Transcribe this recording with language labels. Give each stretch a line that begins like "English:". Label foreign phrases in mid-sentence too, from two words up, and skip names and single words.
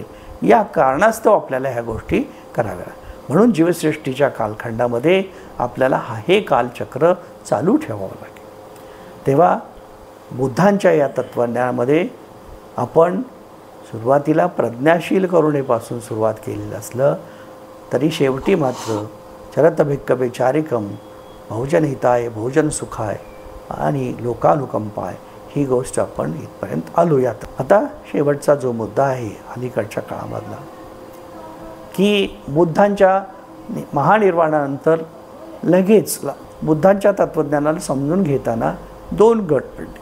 Marathi: या कारणास्तव आपल्याला ह्या गोष्टी कराव्या. म्हणून जीवसृष्टीच्या कालखंडामध्ये आपल्याला हे कालचक्र चालू ठेवावं लागेल. तेव्हा बुद्धांच्या या तत्त्वज्ञानामध्ये आपण सुरुवातीला प्रज्ञाशील करुणेपासून सुरुवात केलेलं असलं तरी शेवटी मात्र
Pali: चरत भिक्खवे चारिकम, बहुजन हिताय बहुजन सुखाय
Marathi: आणि लोकानुकंपाय ही गोष्ट आपण इथपर्यंत आलो. आता शेवटचा जो मुद्दा आहे अलीकडच्या काळामधला, की बुद्धांच्या महानिर्वाणानंतर लगेच बुद्धांच्या तत्त्वज्ञानाला समजून घेताना 2 गट पडले.